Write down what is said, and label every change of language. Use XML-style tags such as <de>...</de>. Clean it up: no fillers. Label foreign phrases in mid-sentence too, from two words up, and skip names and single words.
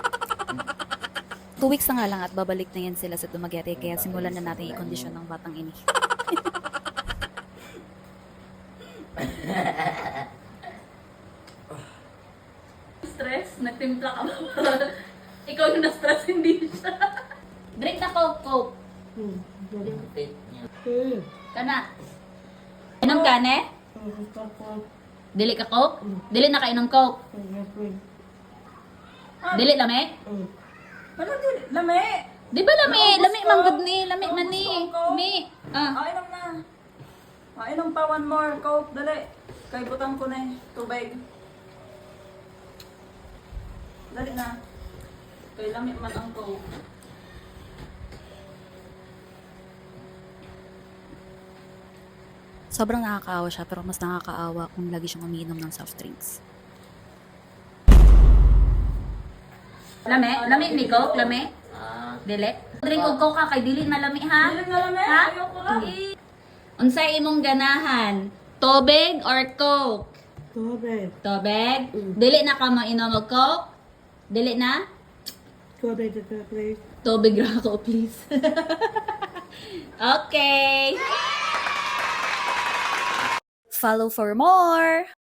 <tl>2 weeks na nga lang at babalik na yan sila sa Dumaguete, kaya simulan na natin i-kondisyon ng batang ini. Stress? Nagtimpla ka ba? Ikaw yung na-stress, hindi siya.</tl> <ceb>Drink na Coke. Kana. Inom ka, ne? Dili ka Coke? Dili na ka inom Coke? Dili lami? Ano din? Lami! Di ba lami? Lami man gud ni, lami man ni. Mi. Inom na. Inom pa</ceb> <en>one more</en> <ceb>Coke. Dali. Kay butang ko na tubig. Dali na. Kay lami man ang Coke.</ceb> <tl>Sobrang nakakaawa siya, pero mas nakakaawa kung lagi siyang umiinom ng soft drinks.</tl> <ceb>Lami? Lami ni Coke? Lami? Dili? Drink og Coke ka kay dili na lami ha? Dali na lami. Ha?</ceb> <tl>Ayoko lang.</tl> <ceb>Unsay imong ganahan? Tubig or Coke? Tubig. Tubig? Dili na ka mainom og Coke? Dili na?</ceb> <tl>Tubig ito, please.</tl> <ceb>Tubig ra ako, please. Okay.</ceb> <en>Follow for more!</en>